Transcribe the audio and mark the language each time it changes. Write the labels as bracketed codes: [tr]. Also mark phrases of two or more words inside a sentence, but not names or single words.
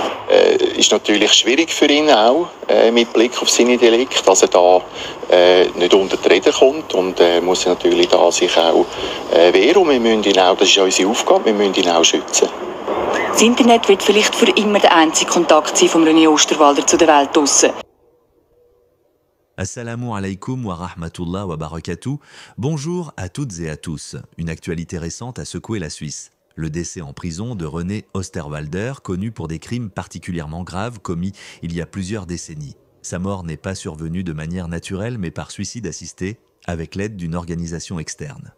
[de] Ist natürlich schwierig für ihn auch, mit Blick auf seine Delikte, dass er da nicht unter die Räder kommt und muss natürlich da sich auch wehren. Und wir müssen ihn auch, das ist unsere Aufgabe, wir müssen ihn auch schützen. Das Internet wird vielleicht für immer der einzige Kontakt sein von René Osterwalder zu der Welt draussen. [ar] Assalamu alaikum wa rahmatullah wa barakatuh. [fr] Bonjour à toutes et à tous. Une actualité récente a secoué la Suisse. Le décès en prison de René Osterwalder, connu pour des crimes particulièrement graves commis il y a plusieurs décennies. Sa mort n'est pas survenue de manière naturelle mais par suicide assisté, avec l'aide d'une organisation externe.